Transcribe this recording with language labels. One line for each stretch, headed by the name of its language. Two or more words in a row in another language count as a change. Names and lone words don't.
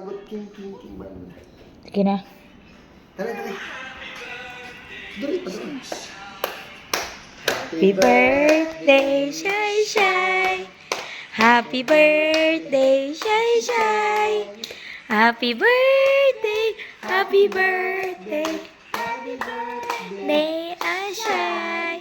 Filipino: king, king, king, ba? Sige na. Dali, dali. Dali pa, dali.
English: Happy birthday, Shy Shy. Happy birthday, Shy Shy. Happy birthday, happy birthday. Happy birthday, Shy.